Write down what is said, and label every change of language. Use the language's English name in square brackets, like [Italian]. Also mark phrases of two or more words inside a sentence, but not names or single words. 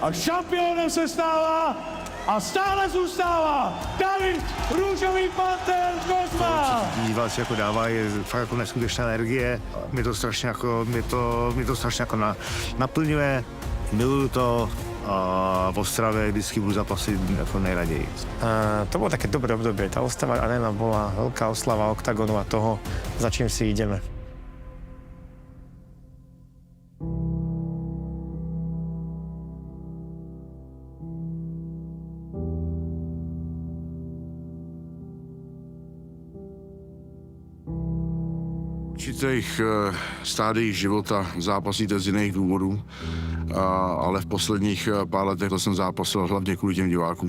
[Czech] A šampionem se stává a stále zůstává David Růžový Panter Kozma. Diváci jako dávají fakt jako neskutečná energie, mě to strašně jako naplňuje, miluju to. A v Ostrave vždycky budu zápasit jako nejraději. [Slovak] To bolo také dobré obdobie. Tá Ostrava arena bola veľká oslava Octagonu a toho, za čím si ideme. [Czech] V určitých stádiích života zápasíte z jiných důvodů, ale v posledních pár letech to jsem zápasil hlavně kvůli těm divákům.